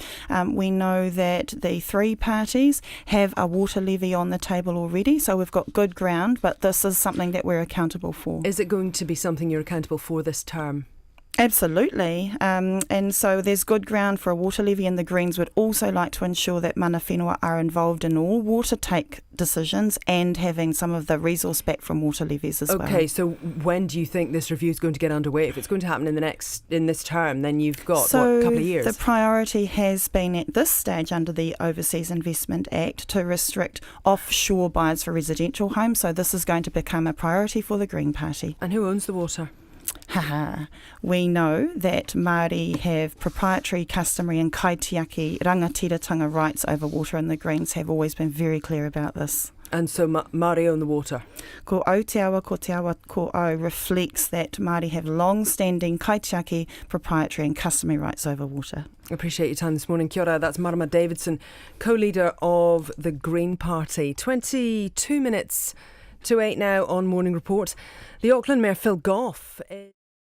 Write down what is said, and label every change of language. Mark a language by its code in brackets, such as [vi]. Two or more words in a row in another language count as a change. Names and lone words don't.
[en] We know that the three parties have a water levy on the table already, so we've got good ground, but this is something that we're accountable for. Is it going to be something you're accountable for this term? Absolutely, and so there's good ground for a water levy, and the Greens would also like to ensure that [mi] mana whenua [en] are involved in all water take decisions and having some of the resource back from water levies as well. Okay, so when do you think this review is going to get underway? If it's going to happen in this term, then you've got a couple of years. The priority has been at this stage under the Overseas Investment Act to restrict offshore buyers for residential homes, so this is going to become a priority for the Green Party. And who owns the water? We know that Māori have proprietary, customary and [mi] kaitiaki rangatiratanga [en] rights over water, and the Greens have always been very clear about this. And so Māori own the water? [mi] Ko Aotearoa, ko Te Awa, ko Au [en] reflects that Māori have long-standing kaitiaki, proprietary and customary rights over water. I appreciate your time this morning. [mi] Kia ora, [en] that's Marama Davidson, co-leader of the Green Party. 22 minutes to 8 now on Morning Report. The Auckland Mayor Phil Goff